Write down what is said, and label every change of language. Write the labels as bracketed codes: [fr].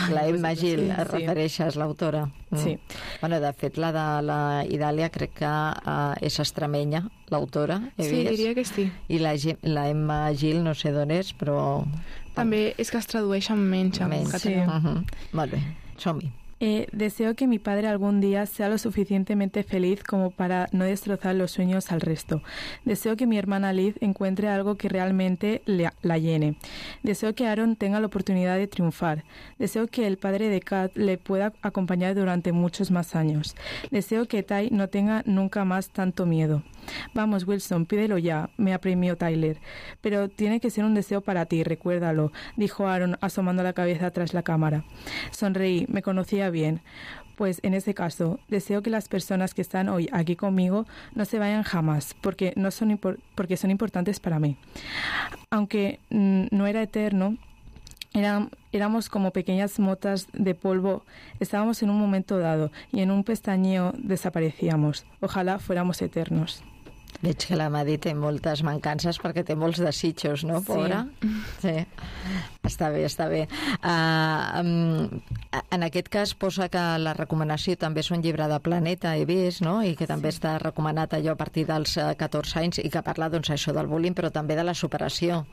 [ca] La Emma Gil, et refereixes, l'autora. Sí. Bueno, de fet, la de la Idàlia crec que és extremenya, l'autora. Sí, diria que sí. I la Emma Gil no sé d'on és, però... També és que es tradueix en menys, en català. Sí. Molt bé, som-hi. [es] Deseo que mi padre algún día sea lo suficientemente feliz como para no destrozar los sueños al resto. Deseo que mi hermana Liz encuentre algo que realmente la llene. Deseo que Aaron tenga la oportunidad de triunfar. Deseo que el padre de Kat le pueda acompañar durante muchos más años. Deseo que Ty no tenga nunca más tanto miedo. Vamos, Wilson, pídelo ya, me apremió Tyler. Pero tiene que ser un deseo para ti, recuérdalo, dijo Aaron asomando la cabeza tras la cámara. Sonreí, me conocía bien. Pues en ese caso, deseo que las personas que están hoy aquí conmigo no se vayan jamás, porque no son porque son importantes para mí. Aunque no era eterno, éramos como pequeñas motas de polvo. Estábamos en un momento dado y en un pestañeo desaparecíamos. Ojalá fuéramos eternos. [ca] Veig que la Madi té moltes mancances perquè té molts desitjos, no, pobra? Sí. Sí. Està bé, està bé. En aquest cas, posa que la recomanació també és un llibre de Planeta, he vist, no?, i que també sí, està recomanat allò a partir dels 14 anys i que parla, doncs, això del bullying, però també de la superació.